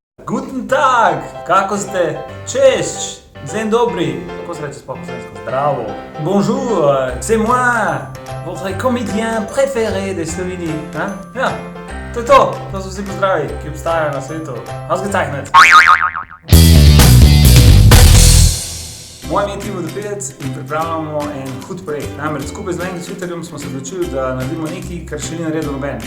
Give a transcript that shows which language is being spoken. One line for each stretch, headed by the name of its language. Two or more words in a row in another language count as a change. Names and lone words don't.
German: Guten Tag,
Slovenian: kako ste? Češč,
Polish: dzień dobry.
Slovenian: Kako se reče sploh po slovensko? Zdravo.
French: Bonjour, c'est moi, votre comédien préféré de Sloveniji.
Slovenian: Ja, to je to. To so vsi pozdravi, ki obstajajo na svetu. Ausgezeichnet. Moje ime je Timo Dopevec in pripravljamo en hud projekt. Namreč skupaj z Lenkom Cvitterjem smo se odločili, da naredimo nekaj, kar še ni naredil noben.